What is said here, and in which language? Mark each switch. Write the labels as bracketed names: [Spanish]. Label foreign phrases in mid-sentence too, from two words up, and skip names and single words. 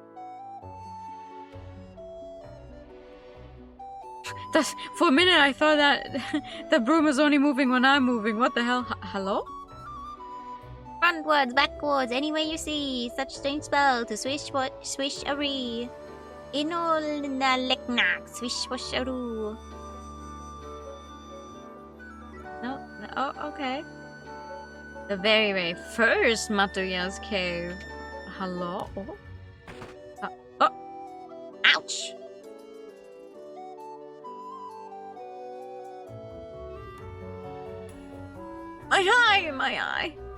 [English] That's, for a minute I thought that the broom is only moving when I'm moving. What the hell? Hello? Frontwards, backwards, any way you see. Such strange spell to swish a ree. Inol na leknak, swish wash a roo. No, oh, okay. The very, very first Matoya's cave. Hello? Oh. Oh. Ouch! My eye! My eye!